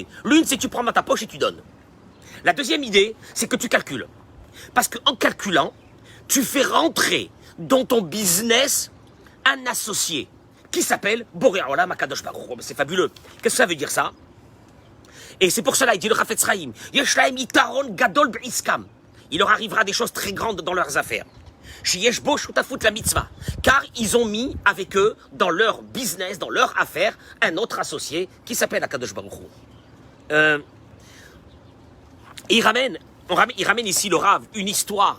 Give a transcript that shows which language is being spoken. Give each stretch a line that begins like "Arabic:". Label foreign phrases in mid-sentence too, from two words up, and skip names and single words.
French: L'une, c'est que tu prends dans ta poche et tu donnes. La deuxième idée, c'est que tu calcules. Parce qu'en calculant, tu fais rentrer dans ton business un associé qui s'appelle Boré Olam HaKadosh Baruch Hu. C'est fabuleux. Qu'est-ce que ça veut dire ça? Et c'est pour cela, il dit le Chafetz Chaim,
Hebrew: יש להם יתרון גדול בעסקם.
French: Il leur arrivera des choses très grandes dans leurs affaires.
Hebrew: שיש בו שותפות למצוה.
French: Car ils ont mis avec eux, dans leur business, dans leur affaire, un autre associé qui s'appelle HaKadosh Baruch Hu. Il ramène ici le Rav une histoire.